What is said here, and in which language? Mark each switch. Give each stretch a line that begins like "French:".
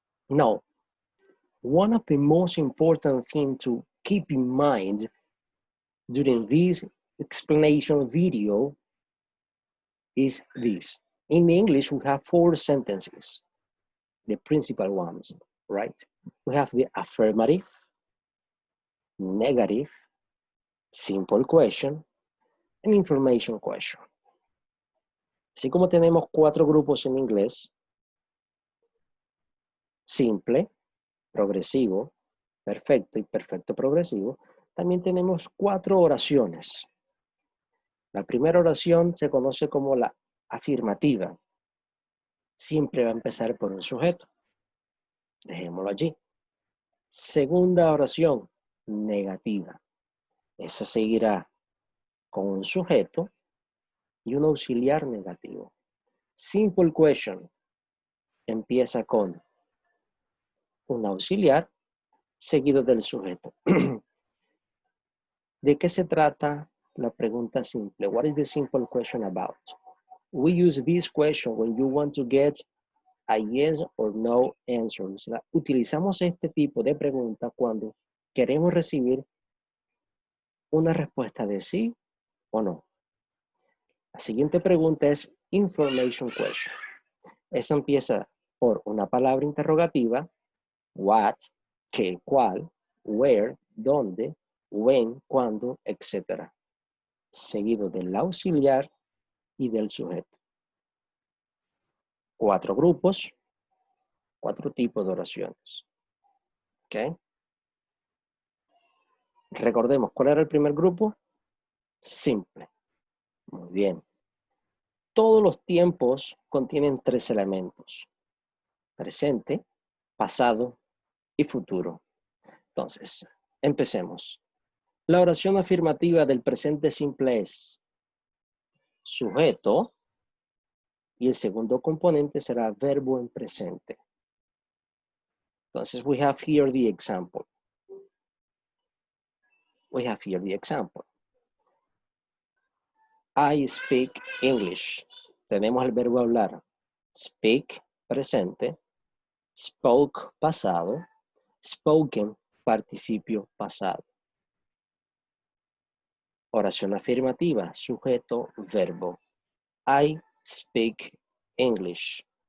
English: Now, one of the most important things to keep in mind during this explanation video is this. In English, we have 4 sentences, the principal ones, right? We have the affirmative, negative, simple question, and information question.
Spanish: Así como tenemos 4 grupos en inglés: simple, progresivo, perfecto y perfecto progresivo, también tenemos 4 oraciones. La primera oración se conoce como la afirmativa. Siempre va a empezar por un sujeto. Dejémoslo allí. Segunda oración, negativa. Esa seguirá con un sujeto y un auxiliar negativo. Simple question empieza con un auxiliar seguido del sujeto. ¿De qué se trata la pregunta simple?
English: What is the simple question about? We use this question when you want to get a yes or no answer.
Spanish: O sea, utilizamos este tipo de pregunta cuando queremos recibir una respuesta de sí o no. La siguiente pregunta es information question. Esa empieza por una palabra interrogativa: what, qué, cuál, where, dónde, when, cuándo, etc. Seguido del auxiliar y del sujeto. 4 grupos, 4 tipos de oraciones. ¿Ok? Recordemos, ¿cuál era el primer grupo? Simple. Muy bien. Todos los tiempos contienen 3 elementos: presente, pasado y futuro. Entonces, empecemos. La oración afirmativa del presente simple es sujeto y el segundo componente será verbo en presente.
English: Entonces, we have here the example. We have here the example. I speak English.
Spanish: Tenemos el verbo hablar. Speak, presente. Spoke, pasado. Spoken, participio pasado. Oración afirmativa, sujeto, verbo.
English: I speak English.